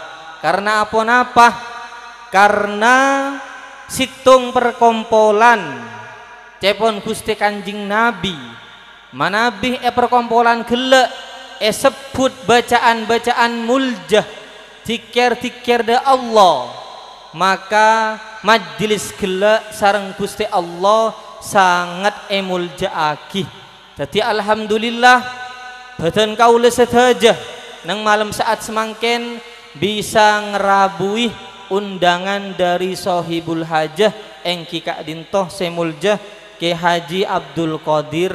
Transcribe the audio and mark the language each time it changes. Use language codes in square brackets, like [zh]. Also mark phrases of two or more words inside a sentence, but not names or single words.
[id] Karena apa-apa? [mad] Karena situng perkompolan cepon Gusti Kanjing Nabi manabih perkompolan gelek sebut bacaan-bacaan muljah zikir-zikir da Allah, maka majelis gelek sareng Gusti Allah sangat emuljaaki. Jadi alhamdulillah badan kaula sedaya nang malam saat semangken bisa ngerabui undangan dari Sohibul Hajah engki Kak Dintoh semuljah Kyai Haji Abdul Qadir.